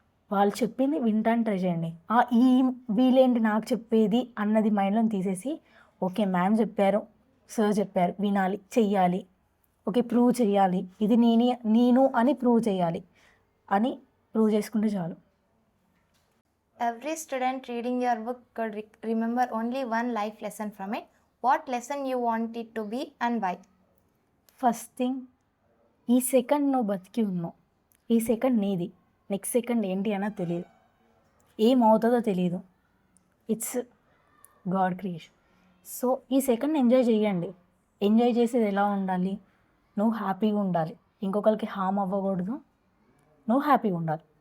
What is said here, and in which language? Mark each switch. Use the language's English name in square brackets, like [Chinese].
[Telugu] వాళ్ళు చెప్పింది వింటాను ట్రై చేయండి. ఈ వీళ్ళేంటి నాకు చెప్పేది అన్నది మైండ్లో తీసేసి ఓకే మ్యామ్ చెప్పారు, సార్ చెప్పారు, వినాలి, చెయ్యాలి, ఓకే ప్రూవ్ చేయాలి, ఇది నేను అని ప్రూవ్ చేయాలి అని ప్రూవ్ చేసుకుంటే చాలు. [English] Every student reading your book could remember only one life lesson from it. What lesson you want it to be and why? [Telugu] First thing, ఈ సెకండ్ నువ్వు బతికి ఉన్నావు, ఈ సెకండ్ నీది, నెక్స్ట్ సెకండ్ ఏంటి అన్నా తెలియదు, ఏమవుతుందో తెలియదు. [English] It's God creation. [Telugu] సో ఈ సెకండ్ ఎంజాయ్ చేయండి. ఎంజాయ్ చేసేది ఎలా ఉండాలి, నువ్వు హ్యాపీగా ఉండాలి, ఇంకొకరికి హామ్ అవ్వకూడదు, నువ్వు హ్యాపీగా ఉండాలి.